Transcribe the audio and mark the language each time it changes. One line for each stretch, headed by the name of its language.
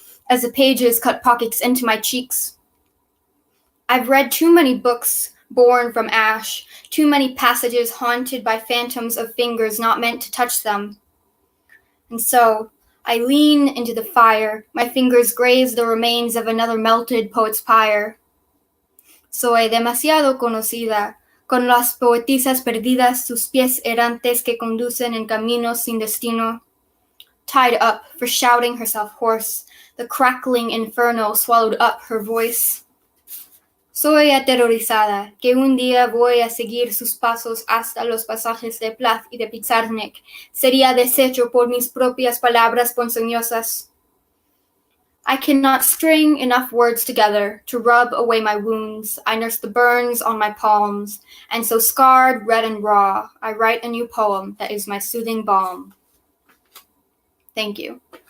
English: As the pages cut pockets into my cheeks, I've read too many books born from ash, too many passages haunted by phantoms of fingers not meant to touch them. And so, I lean into the fire, my fingers graze the remains of another melted poet's pyre.
Spanish: Soy demasiado conocida, con las poetisas perdidas, sus pies errantes que conducen en caminos sin destino.
English: Tied up for shouting herself hoarse, the crackling inferno swallowed up her voice.
Spanish: Soy aterrorizada, que un día voy a seguir sus pasos hasta los pasajes de Plath y de Pizarnik. Sería deshecho por mis propias palabras ponzoñosas.
English: I cannot string enough words together to rub away my wounds. I nurse the burns on my palms, and so scarred, red, and raw, I write a new poem that is my soothing balm. Thank you.